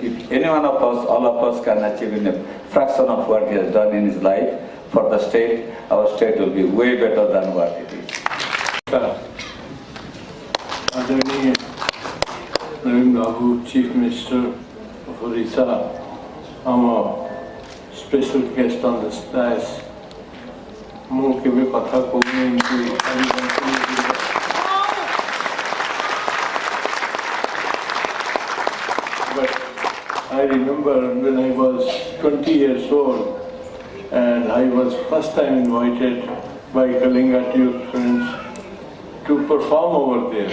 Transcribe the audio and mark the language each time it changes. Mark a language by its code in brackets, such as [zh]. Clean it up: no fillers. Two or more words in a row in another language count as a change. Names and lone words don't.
[en] If any one of us, all of us can achieve in a fraction of what he has done in his life for the state, our state will be way better than what it is. Adani Naveen Babu, Chief Minister of Odisha, I'm a special guest on the dais. [or] ମୁଁ କେବେ କଥା କହୁନି ଏମିତି [en] But I remember when I was 20 years old and I was first time invited by Kalinga Tube friends to perform over there.